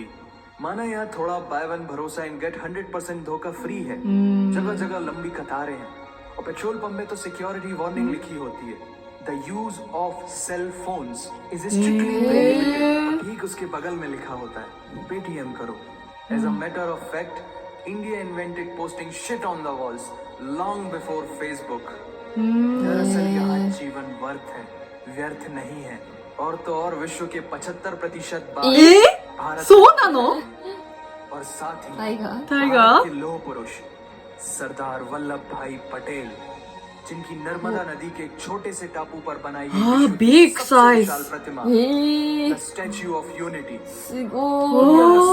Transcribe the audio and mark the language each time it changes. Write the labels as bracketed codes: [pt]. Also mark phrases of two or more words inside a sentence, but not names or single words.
[hi] माना यहाँ थोड़ा [en] buy one [hi] भरोसा [en] and get [hi] 100% धोखा फ्री है। जगह जगह लंबी कतारें हैं और पेट्रोल पंप में तो [en] security warning [hi] लिखी होती है, [en] the use of cell phones is strictly prohibited. [hi] ठीक उसके बगल में लिखा होता है पेटीएम करो। [en] as a matter of fact, India invented posting shit on the walls long before Facebook. [hi] दरअसल यहाँ जीवन वर्थ है, व्यर्थ नहीं है। और तो और विश्व के 75% बाघ भारत [ja] そうなの? [hi] और साथ ही [en] Tiger. Tiger? [hi] भारत के लौह पुरुष सरदार वल्लभ भाई पटेल, जिनकी नर्मदा नदी के एक छोटे से टापू पर बनाई गई हाँ, विश्व की [en] big [hi] सबसे [en] size. [hi] विशाल प्रतिमा ए, द स्टैच्यू ऑफ यूनिटी, [ja] すご [hi] दुनिया का